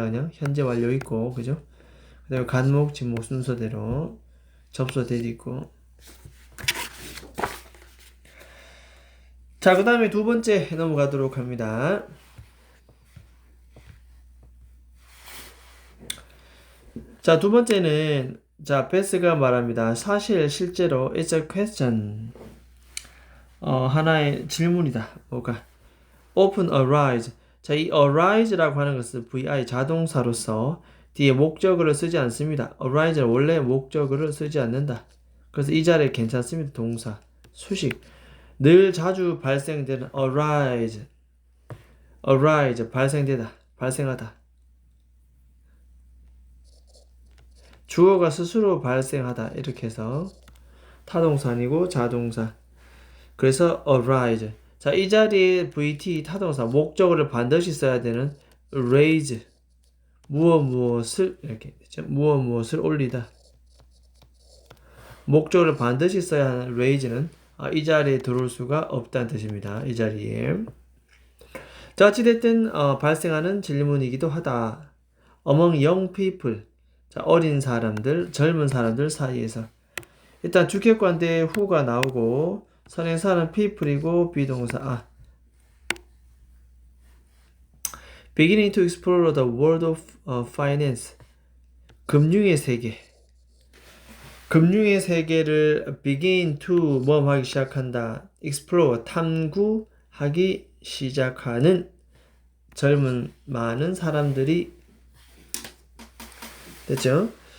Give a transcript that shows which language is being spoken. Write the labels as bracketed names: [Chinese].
[Korean] 그냥 현재 완료 있고, 그죠? 그다음에 간목 직목 순서대로 접속 that 있고. 자, 그 다음에 두 번째 넘어가도록 합니다. 자, 두 번째는, 자, 베스가 말합니다. 사실, 실제로, [English] it's a question. [Korean] 하나의 질문이다. 뭐가? [English] often arise. [Korean] 자, 이 arise라고 하는 것은 vi 자동사로서 뒤에 목적어를 쓰지 않습니다. arise는 원래 목적어를 쓰지 않는다. 그래서 이 자리에 괜찮습니다. 동사, 수식. 늘 자주 발생되는 arise, 발생되다, 발생하다. 주어가 스스로 발생하다 이렇게 해서 타동사 아니고 자동사. 그래서 arise. 자, 이 자리에 VT 타동사 목적어를 반드시 써야 되는 raise. 무엇을 이렇게 되죠. 무엇을 올리다. 목적어를 반드시 써야 하는 raise는 이 자리에 들어올 수가 없다는 뜻입니다. 이 자리에. 자, 어찌됐든 발생하는 질문이기도 하다. [English] Among young people. [Korean] 자, 어린 사람들, 젊은 사람들 사이에서. 일단 주격관대 who가 나오고 선행사는 people이고 비동사 [English] beginning to explore the world of finance. [Korean] 금융의 세계. 금융의 세계를 [English] begin to [Korean] 모험하기 시작한다. explore 탐구하기 시작하는 젊은 많은 사람들이 됐죠?